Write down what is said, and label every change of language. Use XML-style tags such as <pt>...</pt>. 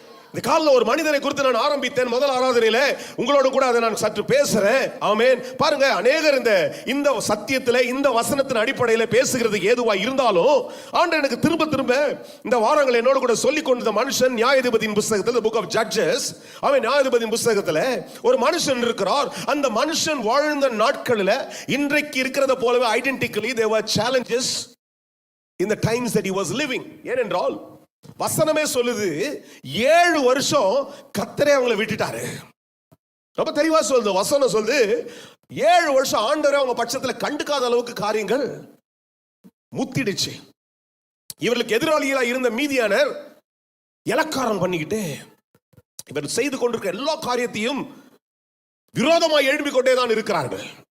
<ta>இந்த காலைல ஒரு மனிதனை குறித்து நான் ஆரம்பித்தேன் முதல் ஆராதனையில. உங்களோட கூட அதை நான் சற்று பேசுறேன். ஆமென். பாருங்க, அநேகர் இந்த சத்தியத்துல இந்த வசனத்தின் அடிப்படையில் பேசுகிறதுக்கு ஏதுவா இருந்தாலும் ஆண்டவர் எனக்கு திரும்ப திரும்ப இந்த வாரங்கள் என்னோட கூட சொல்லிக் கொண்ட மனுஷன் நியாயாதிபதியின் புத்தகத்தில், புக் ஆஃப் ஜட்ஜஸ், அவன் நியாயாதிபதியின் புத்தகத்தில் ஒரு மனுஷன் இருக்கிறார். அந்த மனுஷன் வாழ்ந்த நாட்களில் இன்றைக்கு இருக்கிறத போலவே</ta> <en>Identically there were challenges in the times that he was living.</en> <ta>ஏனென்றால் வசனமே சொல்லுது 7 வருஷம் கர்த்தரே அவங்களை விட்டுட்டாரு. ரொம்ப தெளிவா சொல்லுது வசனம். சொல்லுது 7 வருஷம் ஆண்டவரே அவங்க பட்சத்துல கண்டுக்காத அளவுக்கு காரியங்கள் முத்திடுச்சு. இவர்களுக்கு எதிராளிகளா இருந்த மீதியானர் இலக்காரம் பண்ணிக்கிட்டு இவர் செய்து கொண்டிருக்கிற எல்லா காரியத்தையும் விரோதமாக எழுப்பிக் கொண்டே தான் இருக்கிறார்கள்.</ta>